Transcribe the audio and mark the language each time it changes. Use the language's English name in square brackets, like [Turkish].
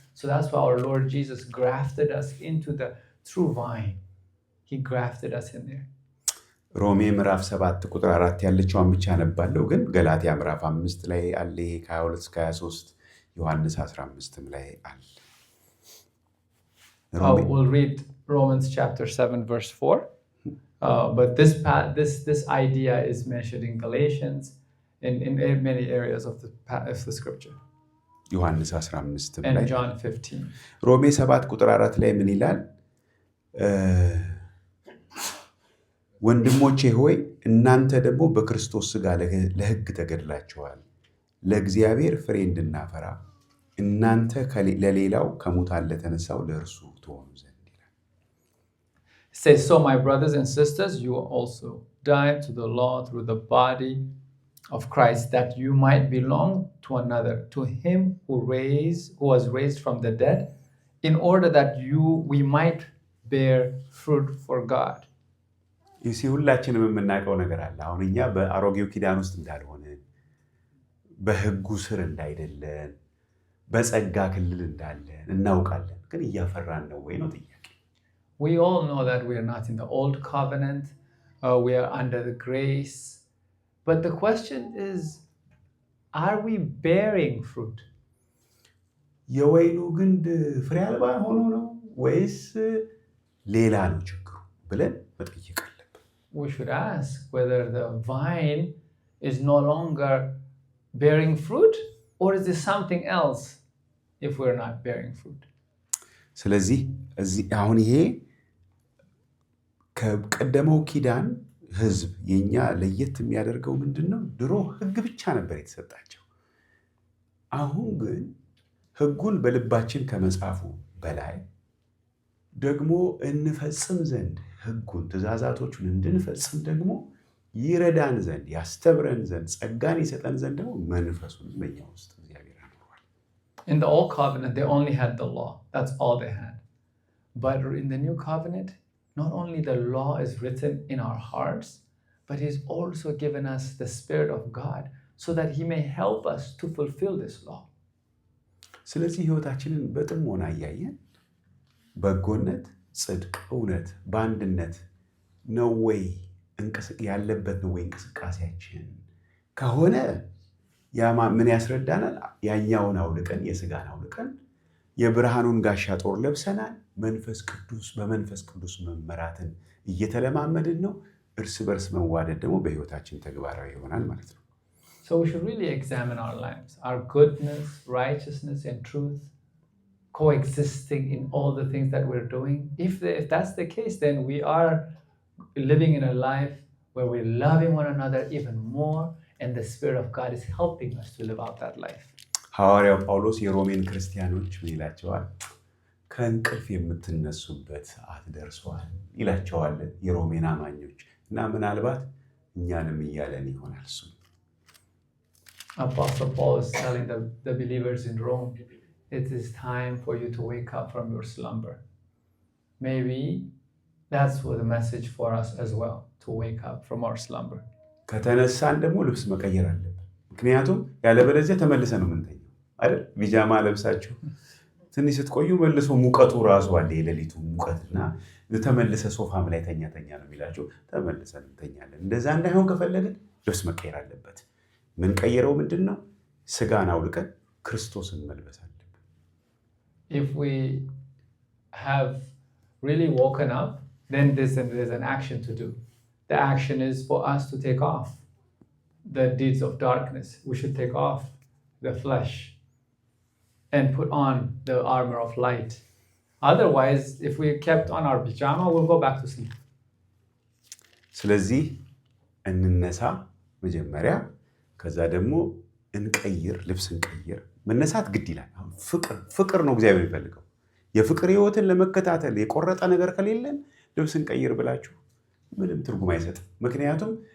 [English] So that's why our Lord Jesus grafted us into the true vine. He grafted us in there. [Amharic] ሮሜ ምዕራፍ 7 ቁጥር 4 ያለችውን ብቻ አነባለሁ፣ ግን ገላትያ ምዕራፍ 5 ላይ አለ፣ 22 እስከ 23 ዮሐንስ 15 ላይ አለ። [English] We'll read Romans chapter 7 verse 4. But this idea is mentioned in Galatians, in many areas of the scripture. [Amharic] ዮሐንስ 15 [English] And [Amharic] ላይ [English] John 15. [Amharic] ሮሜ 7 ቁጥር 4 ላይ ምን ይላል? ወንድሞቼ ሆይ እናንተ ደግሞ በክርስቶስ ሥጋ ለሕግ ተገድላችኋል፣ ለእግዚአብሔር ፍሬ እንድናፈራ እናንተ ለሌላው ከሙታን ለተነሳው ለእርሱ ትሆኑ ዘንድ ይላል። [English] It says, so my brothers and sisters, you also died to the law through the body of Christ, that you might belong to another, to him who was raised from the dead, in order that we might bear fruit for God. [Amharic] ይህ ሁላችንም የምናውቀው ነገር አለ። አሁን እኛ በአሮጌው ኪዳን ውስጥ እንዳልሆነ፣ በሕጉ ስር እንዳይደለን፣ በጸጋ ክልል እንዳለን እናውቃለን። ግን እያፈራን ነው ወይ ነው ጥያቄ። [English] We all know that we are not in the old covenant, we are under the grace. But the question is, are we bearing fruit? [Amharic] የወይኑ ግንድ ፍሬ አልባ ሆኖ ነው ወይስ ሌላ ነው ችግሩ ብለን መጠየቅ አለብን። [English] We should ask whether the vine is no longer bearing fruit, or is it something else if we're not bearing fruit? [Amharic] ስለዚህ አሁን ይሄ ከቀደመው ኪዳን ሕዝብ የኛ ለየት የሚያደርገው ምንድነው? ድሮ ሕግ ብቻ ነበር የተሰጣቸው። አሁን ግን ሕጉን በልባችን ከመጻፉ በላይ ደግሞ እንፈጽም ዘንድ ሕጉን ትእዛዛቶቹን እንድንፈጽም ደግሞ ይረዳን ዘንድ ያስተምረን ዘንድ ጸጋን ይሰጠን ዘንድ ደግሞ መንፈሱን በእኛ ውስጥ እግዚአብሔር አኖሯል። [English] In the old covenant, they only had the law. That's all they had. But in the new covenant, not only the law is written in our hearts, but he's also given us the Spirit of God so that he may help us to fulfill this law. [Amharic] ስለዚህ ሕይወታችንን በጥሞና እያየን በጎነት፣ ጽድቅ፣ እውነት በአንድነት ነው ወይ ያለበት ነው ወይ እንቅስቃሴያችን ከሆነ ምን ያስረዳናል? ያኛውን አውልቀን የሥጋን አውልቀን የብርሃኑን ጋሻ ጦር ለብሰናል። በመንፈስ ቅዱስ መመራትን እየተለማመድን ነው። እርስ በርስ መዋደድ ደግሞ በሕይወታችን ተግባራዊ ይሆናል ማለት ነው። [English] So we should really examine our lives, our goodness, righteousness, and truth coexisting in all the things that we're doing. If that's the case, then we are living in a life where we're loving one another even more, and the Spirit of God is helping us to live out that life. [Amharic] ሐዋርያው ጳውሎስ የሮሜን ክርስቲያኖች ምን ይላቸዋል? ከእንቅልፍ የምትነሱበት ሰዓት ደርሷል ይላቸዋል የሮሜን አማኞች እና ምናልባት እኛንም እያለን ይሆናል እሱ። [English] Apostle Paul is telling the believers in Rome, it is time for you to wake up from your slumber. Maybe that's what the message for us as well, to wake up from our slumber. [Amharic] ከተነሳን ደግሞ ልብስ መቀየር አለብን። ምክንያቱም ያለበለዚያ ተመልሰ ነው የምንተኛው አይደል? ቢጃማ ለብሳችሁ ትንሽ ስትቆዩ መልሶ ሙቀቱ ራሱ አለ፣ የሌሊቱ ሙቀትና ተመልሰ ሶፋም ላይ ተኛ ነው የሚላችሁ። ተመልሰን እንተኛለን። እንደዛ እንዳይሆን ከፈለግን ልብስ መቀየር አለበት። ምን ቀየረው ምንድነው? ስጋን አውልቀን ክርስቶስን መልበስ አለብን። [English] If we have really woken up, then there's an action to do. The action is for us to take off the deeds of darkness. We should take off the flesh and put on the armor of light. Otherwise, if we kept on our pajama, we'll go back to sleep. [Amharic] ስለዚህ እንነሳ መጀመሪያ፣ ከዛ ደግሞ እንቀይር፣ ልብስ እንቀይር። መነሳት ግድ ይላል። ፍቅር ነው እግዚአብሔር የሚፈልገው። የፍቅር ሕይወትን ለመከታተል የቆረጠ ነገር ከሌለን ልብስ እንቀይር ብላችሁ ምንም ትርጉም አይሰጥም። ምክንያቱም